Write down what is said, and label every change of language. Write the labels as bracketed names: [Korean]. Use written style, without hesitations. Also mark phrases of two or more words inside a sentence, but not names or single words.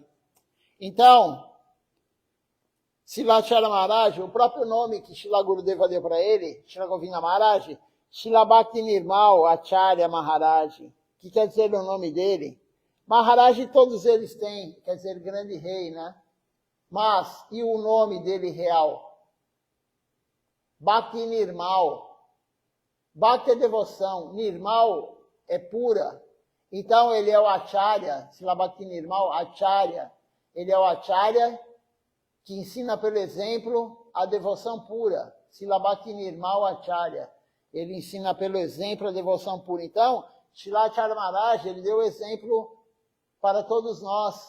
[Portuguese] Então, Srila Acharya Maharaj, o próprio nome que Srila Gurudeva deu para ele, Srila Govinda Maharaj, Srila Bhakti Nirmal Acharya Maharaj. O que quer dizer o nome dele? Maharaj todos eles têm, quer dizer grande rei, né? Mas, e o nome dele real? Bhakti Nirmal. Bhakti é devoção, Nirmal é pura. Então ele é o Acharya, Srila Bhakti Nirmal Acharya. Ele é o Acharya que ensina pelo exemplo a devoção pura. Srila Bhakti Nirmal Acharya. Ele ensina pelo exemplo a devoção pura. Então, Srila Acharya Maharaj, ele deu exemplo para todos nós.